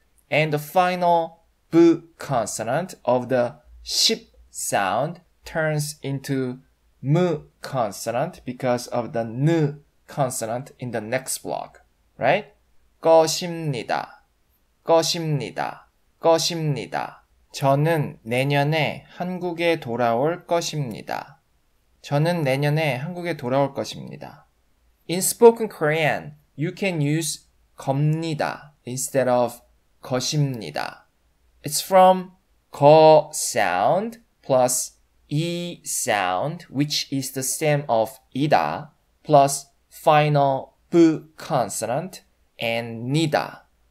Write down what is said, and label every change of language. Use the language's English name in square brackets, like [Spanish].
[English] And the final b consonant of the 십 sound turns into m consonant because of the n consonant in the next block, right? [Korean] 것입니다. 것입니다. 것입니다. 저는 내년에 한국에 돌아올 것입니다. 저는 내년에 한국에 돌아올 것입니다. [English] In spoken Korean, you can use 겁니다 instead of 것입니다. It's from 거 sound plus 이 sound, which is the stem of 이다, plus final b consonant and 니다.